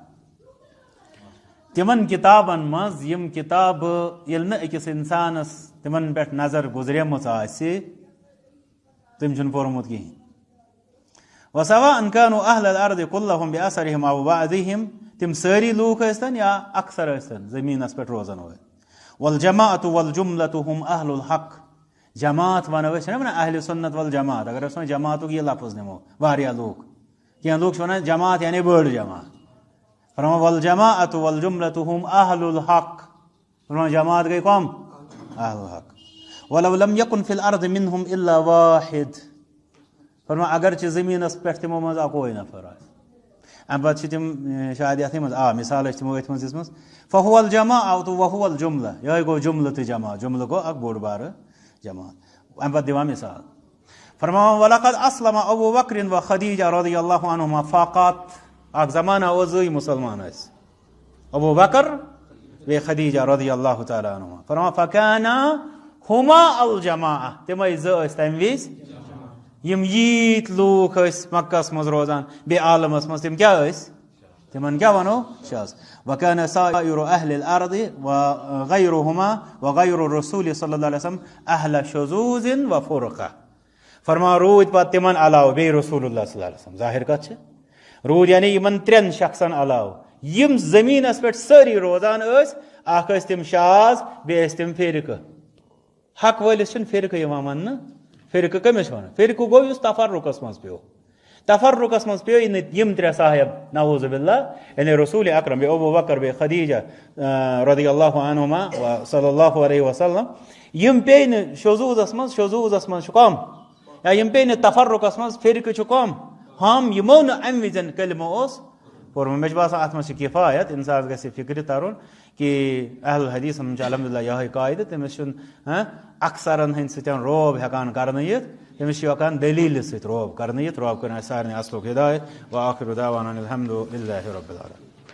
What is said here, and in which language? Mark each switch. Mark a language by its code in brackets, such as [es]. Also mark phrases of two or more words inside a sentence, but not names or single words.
[ks] تِمن کِتابن منٛز یِم کِتابہٕ ییٚلہِ نہٕ أکِس اِنسانس تِمن پٮ۪ٹھ نظر گُزریمٕژ آسہِ تٔمۍ چھُنہٕ پوٚرمُت کِہینۍ [ar] وَسَوَاءً كَانُوا أَهْلَ الْأَرْضِ كُلَّهُمْ بِأَثَرِهِمْ أَوْ بَعْضِهِمْ [ks] تِم سٲری لوٗکھ ٲسۍتن یا اکثر ٲسۍتن زٔمیٖنس پٮ۪ٹھ روزن وٲلۍ [ar] وَالْجَمَاعَةُ وَالْجُمْلَةُ هُمْ أَهْلُ الْحَقِّ [ks] جماعت ونو أسۍ چھِنہ ونان اہلِ سُنت والجماعت اگر أسۍ وۄنۍ جماعتُک یہِ لفظ نِمو واریاہ لوٗکھ کینٛہہ لوٗکھ چھِ ونان جماعت یعنی بٔڑ جماعت فرمان [ar] والجماعة والجملة هم أهل الحق [ks] فرمان جماعت گٔے کۄم [ar] أهل الحق ولو لم يكن في الأرض منهم إلا واحد [ks] فرمان اگر چہِ زٔمیٖنس پٮ۪ٹھ تِمو منٛز اکوے نفر آسہِ امہِ پتہٕ چھِ تِم شاید یتھٕے منٛز مثال ٲسۍ تِمو أتھۍ منٛز دِژمٕژ [ar] فهو الجماعة وهو الجملة [ks] یِہوے گوٚو جملہٕ تہٕ جماعت جملہٕ گوٚو اکھ بوٚڑ بارٕ جماعت امہِ پتہٕ دِوان مثال فرمان [ar] ولقد اسلم ابو بکر وخدیجہ رضی اللہ عنہما فاقات [ks] اکھ زمانہ اوس زٕے مُسلمان ٲسۍ ابو بکر بیٚیہِ خدیجہ [ar] رضی اللہ تعالیٰ عنہما [ks] فرمان [ar] فکانا ہما الجماعہ [ks] تِمے زٕ ٲسۍ تمہِ وِزِ یِم ییٖتۍ لوٗکھ ٲسۍ مکہس منٛز روزان بیٚیہِ عالمس منٛز تِم کیٛاہ ٲسۍ تِمن کیٛاہ ونو شاز [ar] وكان سائر أهل الأرض وغيرهما وغير الرسول صلى الله عليه وسلم أهل شذوذ وفرقة [ks] فرمان روٗدۍ پتہٕ تِمن علاوٕ بیٚیہِ [ar] رسول اللہ صلی اللہ علیہ وسلم [ks] ظاہر کتھ چھِ روٗدۍ یعنی یِمن 3 شخصن علاوٕ یِم زٔمیٖنس پٮ۪ٹھ سٲری روزان ٲسۍ اکھ ٲسۍ تِم شاز بیٚیہِ ٲسۍ تِم فرقہٕ حق وٲلِس چھُنہٕ فرقہٕ یِوان وننہٕ فرقہٕ کٔمِس چھِ ونان فرقہٕ گوٚو یُس تفرقس منٛز پیوٚو تفرقس منٛز پیٚیہِ نہٕ یِم 3 صاحب [ar] نعوذ باللہ [ks] یعنی رسول اکرم بیٚیہِ ابو بکر بیٚیہِ خدیجہ [ar] رضی اللہ عنہما صلی اللہ علیہ وسلم [ks] یِم پیٚیہِ نہٕ شذوٗذس منٛز چھُ کم یا یِم پیٚیہِ نہٕ تفرقس منٛز فرقہٕ چھُ کم ہم یِمو نہٕ امہِ وِزِ کلمہٕ اوس پوٚرمُت مےٚ چھُ باسان اتھ منٛز چھِ کِفایت انسانس گژھِ فکرِ ترُن کہِ اہل حدیثن منٛز چھُ الحمدللہ یِہوے قاعدٕ تٔمِس چھُنہٕ اکثرن ہٕنٛدۍ سۭتۍ روب ہٮ۪کان کرنہٕ یِتھ تٔمِس چھُ ہٮ۪کان دلیٖلہِ سۭتۍ روب کرنہٕ یِتھ روب کٔرِنۍ اَسہِ سارنٕے اصلُک ہدایت [ar] وآخر دعوانا الحمدُ للہ رب العالمین